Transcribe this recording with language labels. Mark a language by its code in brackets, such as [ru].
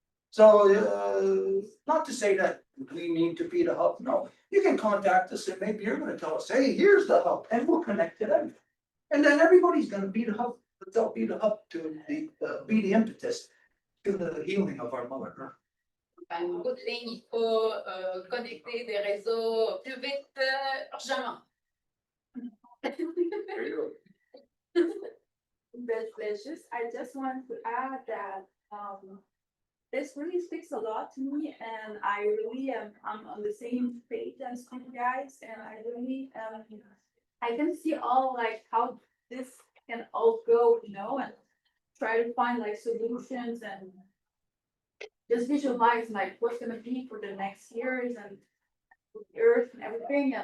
[en] So not to say that we need to be the hub, no, you can contact us and maybe you're gonna tell us, hey, here's the hub, and we'll connect to them. And then everybody's gonna be the hub, but they'll be the hub to be the impetus to the healing of our Mother Earth. [fr] En bout de ligne, il faut connecter des réseaux plus vite, urgemment. [en] I just wanted to add that this really speaks a lot to me, and I really I'm on the same page as you guys, and I really I can see all like how this can all go, you know, and try to find like solutions and just visualize like what's gonna be for the next years and the earth and everything.